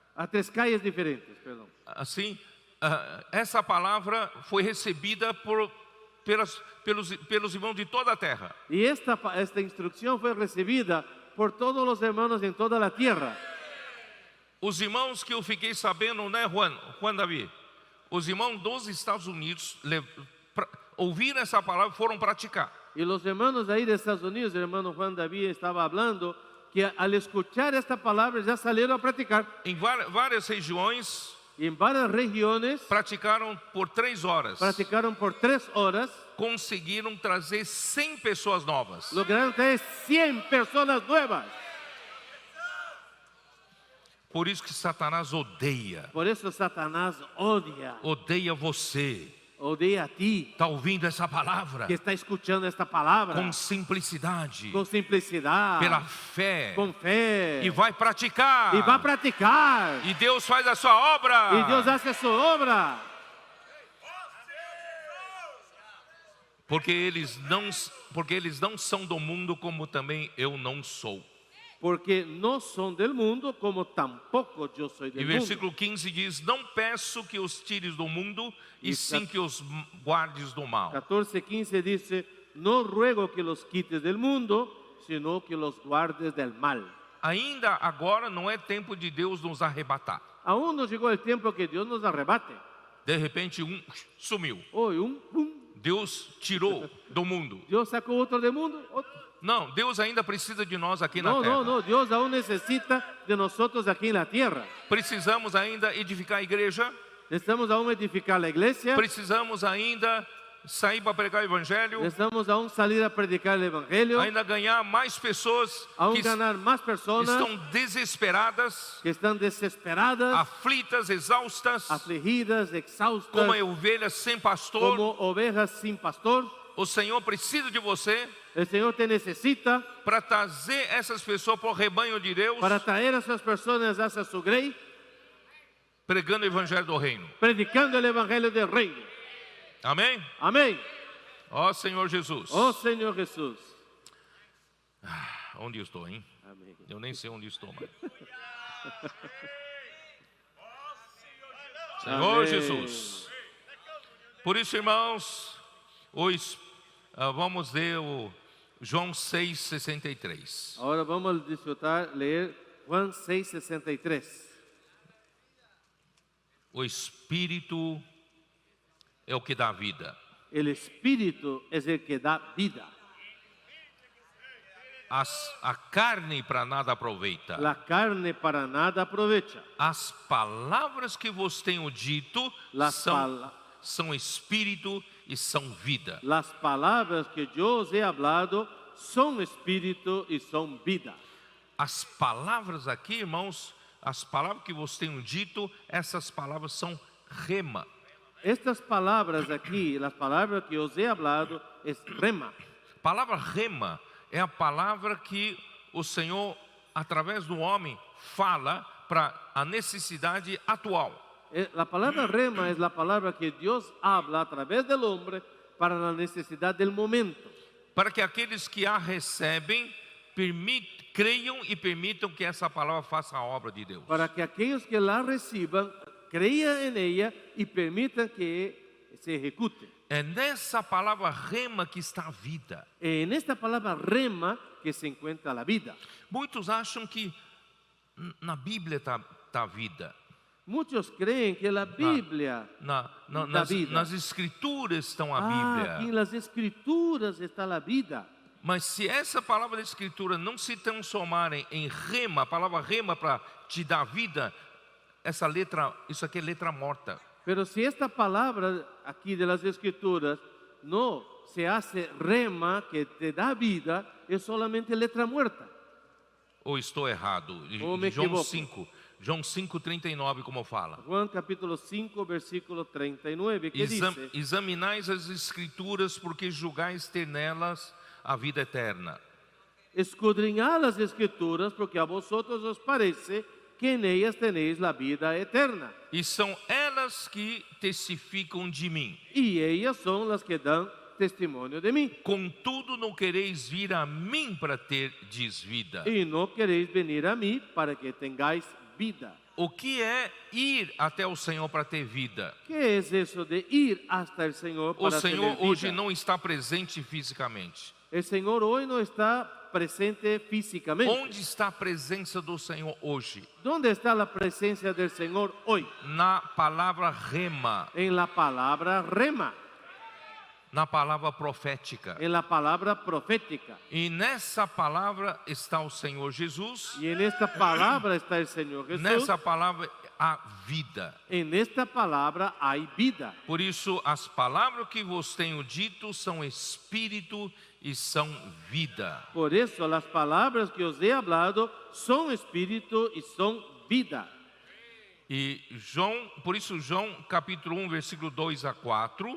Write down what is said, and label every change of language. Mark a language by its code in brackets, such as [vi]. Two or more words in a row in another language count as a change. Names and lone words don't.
[es] A 3 calles diferentes, perdón. [pt] Assim, essa palavra foi recebida pelos irmãos de toda a terra. [es] Y esta instrucción fue recibida por todos los hermanos en toda la tierra. [pt] Os irmãos que eu fiquei sabendo, né, Juan Davi? Os irmãos dos Estados Unidos ouviram essa palavra e foram praticar. [es] Y los hermanos ahí de Estados Unidos, el hermano Juan David estaba hablando, que al escuchar esta palabra ya salieron a practicar. [pt] Em várias regiões, [es] Y en varias regiones [pt] praticaram por 3 horas. [es] practicaron por 3 horas, [pt] Conseguiram trazer 100 pessoas novas. [es] lograron traer 100 personas nuevas. [pt] Por isso que Satanás odeia. [es] Por eso Satanás [pt] Odeia você. [es] odia a ti, [pt] Está ouvindo essa palavra? [es] que está escuchando esta palabra [pt] Com simplicidade. [es] con simplicidad, [pt] Pela fé. [es] con fe, [pt] E vai praticar. [es] y va a practicar. [pt] E Deus faz a sua obra. [es] Y Dios hace su obra. [pt] Porque eles não são do mundo como também eu não sou. [es] porque no son del mundo, como tampoco yo soy [pt] E [es] del mundo. [pt] versículo 15 diz: não peço que os tires do mundo, e sim que os guardes do mal. [es] 14:15 dice, no ruego que los quites del mundo, sino que los guardes del mal. [pt] Ainda agora não é tempo de Deus nos arrebatar. [es] Aún no llegó el tiempo que Dios nos arrebate. [pt] De repente sumiu. [es] Hoy pum, [pt] Deus tirou do mundo. [es] Dios sacó otro del mundo. Otro. [pt] Não, Deus ainda precisa de nós aqui na [es] No, [pt] terra. [es] no, no, Dios aún necesita de nosotros aquí en la tierra. [pt] Precisamos ainda edificar a igreja. [es] Necesitamos aún edificar la iglesia. [pt] Precisamos ainda sair para pregar o evangelho. [es] Necesitamos aún salir a predicar el evangelio. [pt] Ainda ganhar mais pessoas [es] Aún que ganar más personas [pt] estão desesperadas, [es] que están desesperadas, [pt] aflitas, exaustas, [es] afligidas, exhaustas, [pt] como ovelhas sem pastor. [es] como ovejas sin pastor. [pt] O Senhor precisa de você [es] El Señor te necesita [pt] para trazer essas pessoas para o rebanho de Deus, [es] para traer a esas personas hacia su grey, [pt] pregando o evangelho do reino. [es] predicando el evangelio del reino. [pt] Amém? [es] Amén. [pt] Ó Senhor Jesus. [es] Oh Señor Jesús. [pt] Onde eu estou, hein? [es] Amén. [pt] Eu nem sei onde estou mais. Senhor Amém. Jesus. Por isso, irmãos, hoje vamos ler o João 6,63. [es] Ahora vamos a disfrutar, leer Juan 6:63. [pt] O Espírito é o que dá vida. [es] El Espíritu es el que da vida. [pt] A carne para nada aproveita. [es] La carne para nada aprovecha. [pt] As palavras que vos tenho dito são espírito e são vida. [es] Las palabras que yo os he hablado son espíritu y son vida. [pt] As palavras aqui, irmãos, as palavras que vos tenho dito, essas palavras são rema. [es] Estas palabras aquí, las palabras que os he hablado, es rema. [pt] A palavra rema é a palavra que o Senhor, através do homem, fala para a necessidade atual. [es] La palabra rema es la palabra que Dios habla a través del hombre para la necesidad del momento. [pt] Para que aqueles que a recebem creiam e permitam que essa palavra faça a obra de Deus. [es] Para que aquellos que la reciban crean en ella y permitan que se ejecute. [pt] É nessa palavra rema que está a vida. [es] En esta palabra rema que se encuentra la vida. [pt] Muitos acham que na Bíblia está a vida. [es] Muchos creen que la Biblia [pt] Nas escrituras estão a Bíblia. [es] aquí en las escrituras está la vida. [pt] Mas se essa palavra da escritura não se transformar em rema, a palavra rema para te dar vida, isso aqui é letra morta. [es] Pero si esta palabra aquí de las escrituras no se hace rema que te da vida, es solamente letra muerta. [pt] Ou estou errado? [es] Ou me equivoco. [pt] João 5:39, como fala. [es] Juan capítulo 5, versículo 39, que dice: [pt] Examinais as escrituras, porque julgais ter nelas a vida eterna. [es] escudriñad las escrituras, porque a vosotros os parece que en ellas tenéis la vida eterna. [pt] E são elas que testificam de mim. [es] Y ellas son las que dan testimonio de mí. [pt] Contudo, não quereis vir a mim para terdes vida. [es] Y no queréis venir a mí para que tengáis vida. [pt] O que é ir até o Senhor para ter vida? [es] ¿Qué es eso de ir hasta el Señor [pt] O para Senhor [es] tener vida? [pt] hoje não está presente fisicamente. [es] El Señor hoy no está presente físicamente. [pt] Onde está a presença do Senhor hoje? [es] ¿Dónde está la presencia del Señor hoy? [pt] Na palavra rema, [es] En la palabra rema, [pt] na palavra profética. [es] en la palabra profética. [pt] E nessa palavra está o Senhor Jesus. [es] Y en esta palabra está el Señor Jesús. [pt] Nessa palavra há vida. [es] En esta palabra hay vida. [pt] Por isso, as palavras que vos tenho dito são espírito e são vida. [es] Por eso las palabras que os he hablado son espíritu y son vida. [pt] E por isso João capítulo 1, versículo 2 a 4,